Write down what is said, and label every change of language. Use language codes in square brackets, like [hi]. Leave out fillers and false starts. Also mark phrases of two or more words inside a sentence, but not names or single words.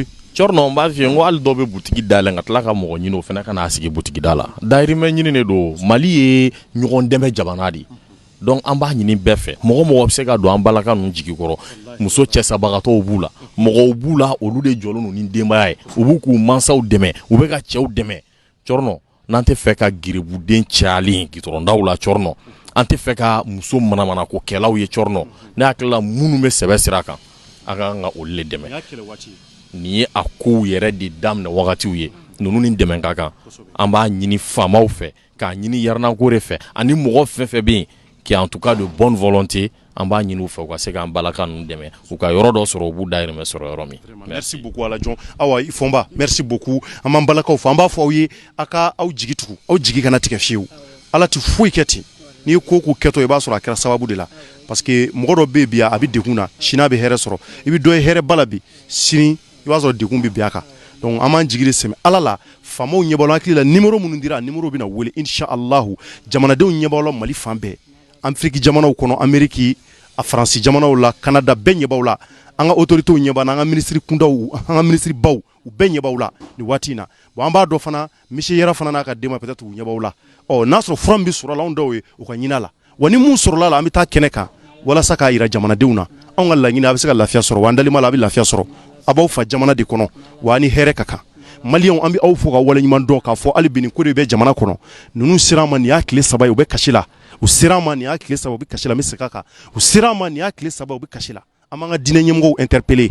[bm] cɔrɔnɔ n b'a f'i ye n ko hali dɔw bɛ butigi dayɛlɛ ka tila ka mɔgɔ ɲini o fana ka n'a sigi butigi da la dayirimɛ ɲini de don Mali ye ɲɔgɔn dɛmɛ jamana de donc an b'a ɲini bɛɛ fɛ mɔgɔ mɔgɔ bɛ se ka don an balaka ninnu jigi kɔrɔ muso cɛsabagatɔw b'u la mɔgɔw b'u la olu de jɔlen don ni denbaya ye u b'u k'u mansaw dɛmɛ u bɛ ka cɛw dɛmɛ cɔrɔnɔ n'an tɛ fɛ ka giribuden cayalen gitɔrɔndaw la cɔrɔnɔ an tɛ fɛ ka muso manamana ko kɛlaw ye cɔrɔnɔ ne hakili la minnu bɛ sɛbɛ sira kan an ka kan ka olu de dɛmɛ nin ye a kow yɛrɛ de daminɛ wagatiw ye ninnu ni dɛmɛ ka kan an b'a ɲini faamaw fɛ k'a ɲini Yarinangore fɛ ani mɔgɔ fɛn fɛn bɛ yen [fr] qui en tout cas de bonne volonté [bm] an b'a ɲini u fɛ u ka se k'an balaka ninnu dɛmɛ u ka yɔrɔ dɔ sɔrɔ u b'u dayirimɛ sɔrɔ yɔrɔ min [fr] merci beaucoup [bm] Alajon awa Fonba [fr] merci beaucoup [bm] an b'an balakaw fɔ an b'a fɔ aw ye a ka aw jigi tugu aw jigi kana tigɛ fiyewu Ala tɛ foyi kɛ ten n'i ye ko kɛtɔ i b'a sɔrɔ a kɛra sababu de la [fr] parce que [bm] mɔgɔ dɔ bɛ yen bi a bɛ degun na sini a bɛ hɛrɛ sɔrɔ i bɛ dɔ ye hɛrɛ ba la bi sini i b'a sɔrɔ degun bɛ bin a kan donc an b'an jigi de sɛmɛ Ala la faamaw ɲɛ b'aw la hakili la numéro minnu dira a numéro bɛna wele inshallahu jamanadenw ɲɛ b'aw la Mali fan bɛɛ Afrique jamanaw kɔnɔ Amérique a Faransi jamanaw la Canada bɛɛ ɲɛ b'aw la an ka autorités ɲɛ b'an na an ka ministre kundaw an ka ministre baw u bɛɛ ɲɛ b'aw la nin waati in na bon an b'a dɔn fana monsieur Yara fana n'a ka denbaya peut-être u ɲɛ b'aw la n'a sɔrɔ fura min bɛ sɔrɔ la anw dɔw ye u ka ɲini a la wa ni mun sɔrɔla la an bɛ taa kɛnɛ kan walasa k'a jira jamanadenw na anw ka laɲini a bɛ se ka lafiya sɔrɔ wa an dalima la a bɛ lafiya sɔrɔ a b'aw fa jamana de kɔnɔ wa ni hɛrɛ ka kan Maliens an bɛ aw fo ka waleɲuman dɔn k'a fɔ hali bi nin ko de bɛ jamana kɔnɔ ninnu sera an ma nin y'a tile 3 ye u bɛ kasi la u sera an ma nin y'a tile 3 u bɛ kasi la n bɛ segin a kan u sera an ma nin y'a tile 3 u bɛ kasi la an b'an ka diinɛ ɲɛmɔgɔw interpeller